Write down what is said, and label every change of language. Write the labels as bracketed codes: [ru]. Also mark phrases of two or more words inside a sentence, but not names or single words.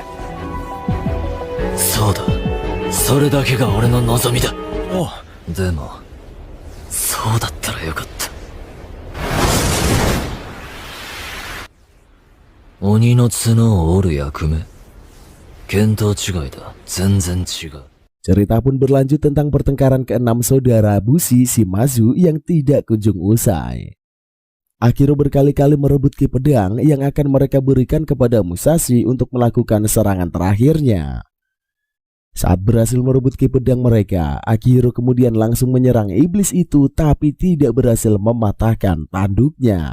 [ja] そうだ、それだけが俺の望みだ。でもそうだったらよかった。鬼の角を折る役目、見当違いだ。全然違う。 [id] Cerita pun berlanjut tentang pertengkaran keenam saudara Bushi Shimazu yang tidak kunjung usai. Akihiro berkali-kali merebut ki pedang yang akan mereka berikan kepada Musashi untuk melakukan serangan terakhirnya. Saat berhasil merebut ki pedang mereka, Akihiro kemudian langsung menyerang iblis itu tapi tidak berhasil mematahkan tanduknya.